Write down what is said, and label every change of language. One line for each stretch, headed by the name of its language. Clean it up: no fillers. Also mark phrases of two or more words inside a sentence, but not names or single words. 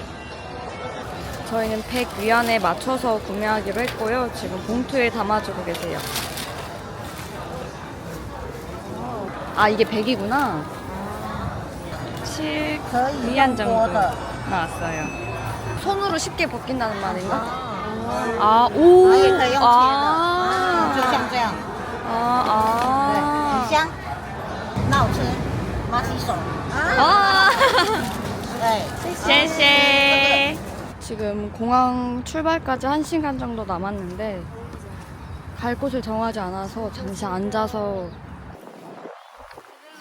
Korean: 저희는 100위안에 맞춰서 구매하기로 했고요. 지금 봉투에 담아주고 계세요. 아, 이게 100이구나. 7위안 정도 나왔어요. 손으로 쉽게 벗긴다는 말인가? 아, 오!
Chinese: 可以用切的， 아, 就像这样， 对，很 아, 香，很好吃，马洗手， 아. 对， 쉐쉐.
Korean: 지금 공항 출발까지 1시간 정도 남았는데 갈 곳을 정하지 않아서 잠시 앉아서